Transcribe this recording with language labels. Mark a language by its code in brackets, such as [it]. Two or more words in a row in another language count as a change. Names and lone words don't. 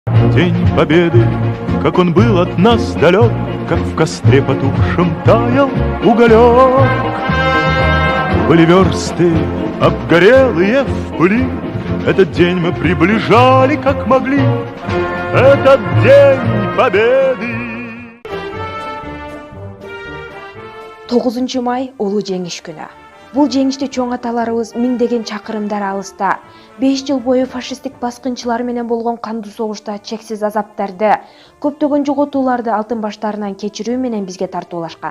[ru] День Победы, как он был от нас далек, как в костре потухшем таял уголек. Были версты обгорелые в пыли, этот день мы приближали как могли, этот день Победы. [ky] 9 май улуу жеңиш күнү. Бул жеңиште чоң аталарыбыз миңдеген чакырымдар алыста 5 жыл бою фашисттик баскынчылар менен болгон кандуу согушта чексиз азаптарды, көптөгөн жоготууларды алтын баштарынан кечирүү менен бизге тартуулашкан.